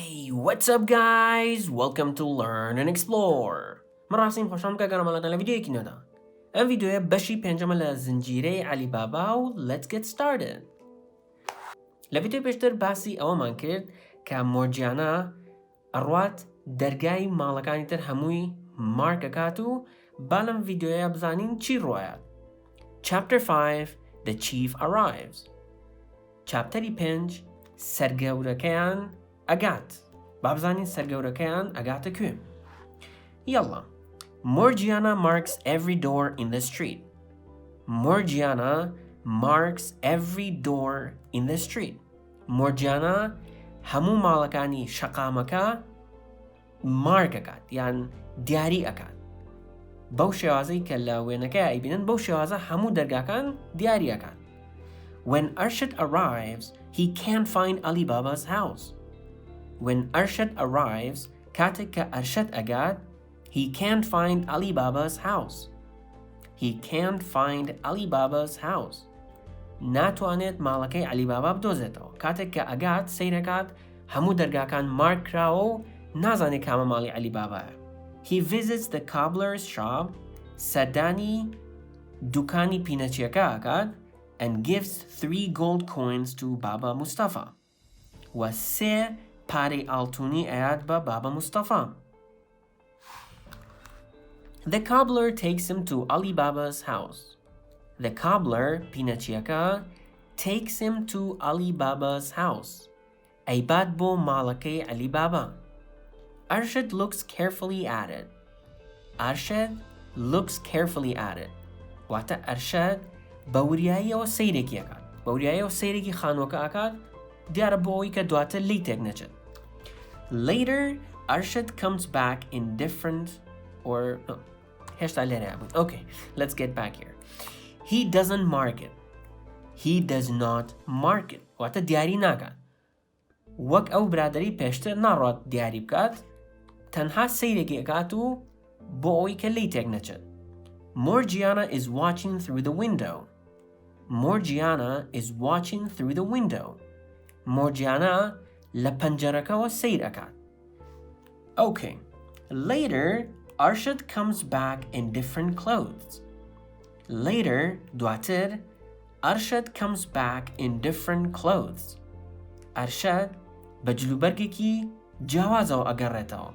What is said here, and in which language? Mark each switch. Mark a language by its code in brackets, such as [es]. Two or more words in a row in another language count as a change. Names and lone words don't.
[en] what's up guys? Welcome to Learn and Explore. [ckb] من راسين خوشم که گرامالات لویدیو کی ندا. این ویدیو بەشی پێنجەمە لە زنجیرەی علی بابا و [en] let's get started. [ckb] لە ویدیو پێشتر باسی ئەوەمان کرد کە مۆرجیانە ئەڕوات دەرگای ماڵەکانی تر هەمووی مارکەکات و با لەم ویدیۆیە بزانین چی ڕوایە. [en] Chapter 5 The Chief Arrives. [ckb] Chapteری 5 سەرگەورەکەیان ئەگات. با بزانین سەرگەورەکەیان ئەگاتە کوێ. یاڵا. [en] Morgiana marks every door in the street. Morgiana marks every door in the street. [ckb] Morgiana هەموو ماڵەکانی شەقامەکە مارکەکات یان دیاری ئەکات. بەو شێوازەی کە لە وێنەکەی ئەیبینن بەو شێوازە هەموو دەرگاکان دیاری ئەکات. [en] When Arshad arrives, he can't find Ali Baba's house. When Arshad arrives, [ckb] کاتێک کە ئەرشەد ئەگات, [en] he can't find Ali Baba's house. He can't find Ali Baba's house. [ckb] ناتوانێت ماڵەکەی علی بابا بدۆزێتەوە. کاتێک کە ئەگات سەیرەکات هەموو دەرگاکان مارک کراوە و نازانێت کامە ماڵی علی بابایە. [en] He visits the cobbler's shop. [ckb] سەردانی دوکانی پینەچیەکە ئەکات [en] and gives 3 gold coins to Baba Mustafa. [ckb] و 3 پارەی ئاڵتوونی ئەیات بە بابا مستەفا. [en] The cobbler takes him to Ali Baba's house. The cobbler, pinachiyaka, takes him to Ali Baba's house. [ckb] ئەیبات بۆ ماڵەکەی علی بابا. [en] Arshad looks carefully at it. Arshad looks carefully at it. [ckb] واتە ئەرشەد بەوریاییەوە سەیرێکی ئەکات. بەوریاییەوە سەیرێکی خانووەکە ئەکات. دیارە بۆ ئەوەی دواتر لێی تێک نەچێت. [en] Later, Arshad comes back in different Okay, let's get back here. He doesn't mark it. He does not mark it. [ckb] واتە دیاری ناکات. وەک ئەو برادری پێشتر ناڕات دیاری بکات، تەنها سەیرێکی ئەکات و بۆ ئەوەی کە لی تێک نەچێت. [en] Morgiana is watching through the window. Morgiana is watching through the window. [ckb] Morgiana لە پەنجەرەکەوە سەیر ئەکات. [en] Okay. Later, Arshad comes back in different clothes. Later, دواتر, Arshad comes back in different clothes. [ckb] Arshad بەجلوبەرگێکی جیاوازەوە ئەگەڕێتەوە.